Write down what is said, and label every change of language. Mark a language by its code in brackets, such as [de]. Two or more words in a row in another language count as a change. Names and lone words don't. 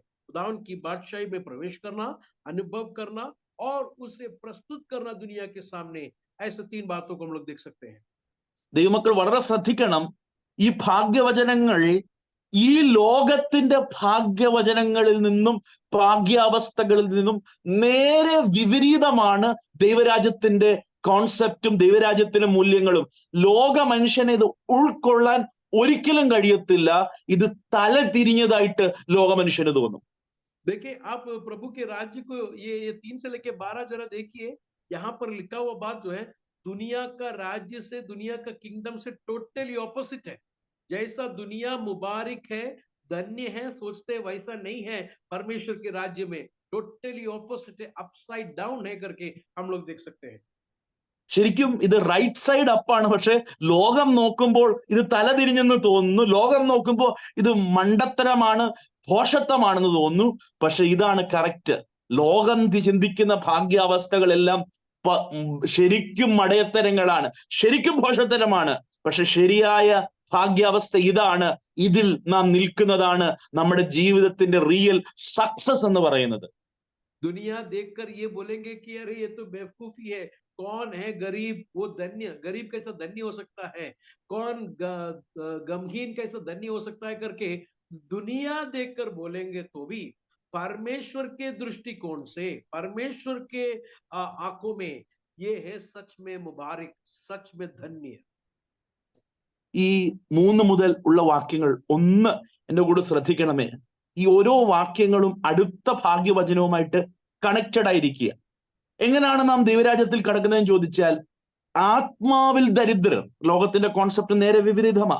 [hi] खुदावन की बादशाही में प्रवेश करना, अनुभव करना और उसे प्रस्तुत करना दुनिया के सामने, ऐसे 3 बातों को हम लोग देख सकते हैं। [ml] ദൈവമക്കൾ വളരെ ശ്രദ്ധിക്കണം. ഈ ഭാഗ്യവചനങ്ങൾ ഈ ലോകത്തിന്റെ ഭാഗ്യവചനങ്ങളിൽ നിന്നും ഭാഗ്യാവസ്ഥകളിൽ നിന്നും നേരെ വിപരീതമാണ് ദൈവരാജ്യത്തിന്റെ കോൺസെപ്റ്റും ദൈവരാജ്യത്തിന്റെ മൂല്യങ്ങളും. ലോക മനുഷ്യനെ ഇത് ഉൾക്കൊള്ളാൻ ഒരിക്കലും കഴിയത്തില്ല. ഇത് തല തിരിഞ്ഞതായിട്ട് ലോക മനുഷ്യന് തോന്നും. [hi] देखिए आप प्रभु के राज्य को ये 3 से लेके 12 जरा देखिए, यहाँ पर लिखा हुआ बात जो है, दुनिया का राज्य से, दुनिया का किंगडम से [en] totally opposite [hi] है। जैसा दुनिया मुबारक है, धन्य है सोचते, वैसा नहीं है परमेश्वर के राज्य में। [en] totally opposite [hi] है, [en] upside down [hi] है करके हम लोग देख सकते हैं। [ml] ശരിക്കും ഇത് [en] right side up. [ml] പക്ഷെ ലോകം നോക്കുമ്പോൾ ഇത് തലതിരിഞ്ഞെന്ന് തോന്നുന്നു. ലോകം നോക്കുമ്പോൾ ഇത് മണ്ടത്തരമാണ്, ഭോഷത്വമാണെന്ന് തോന്നുന്നു. പക്ഷെ ഇതാണ് കറക്റ്റ്. ലോകം ചിന്തിക്കുന്ന ഭാഗ്യാവസ്ഥകളെല്ലാം ശരിക്കും മടയത്തരങ്ങളാണ്, ശരിക്കും ഭോഷത്തരമാണ്. പക്ഷെ ശരിയായ ഭാഗ്യാവസ്ഥ ഇതാണ്. ഇതിൽ നാം നിൽക്കുന്നതാണ് നമ്മുടെ ജീവിതത്തിന്റെ [en] real success [ml] എന്ന് പറയുന്നത്. [hi] दुनिया देखकर ये बोलेंगे कि अरे ये तो बेवकूफी है, कौन है गरीब, वो धन्य, गरीब कैसा धन्य हो सकता है, कौन गमहीन कैसा धन्य हो सकता है करके दुनिया देखकर बोलेंगे, तो भी परमेश्वर के दृष्टिकोण से, परमेश्वर के आंखों में ये है सच में मुबारक, सच में धन्य। [ml] ഈ 3 മുതൽ ഉള്ള വാക്യങ്ങൾ ഒന്ന് എന്റെ കൂടെ ശ്രദ്ധിക്കണമേ. ഈ ഓരോ വാക്യങ്ങളും അടുത്ത ഭാഗ്യവചനവുമായിട്ട് കണക്റ്റഡ് ആയിരിക്കുക. എങ്ങനെയാണ് നാം ദൈവരാജ്യത്തിൽ കടക്കുന്നതെന്ന് ചോദിച്ചാൽ, ആത്മാവിൽ ദരിദ്രർ, ലോകത്തിന്റെ കോൺസെപ്റ്റ് നേരെ വിപരീതമാണ്.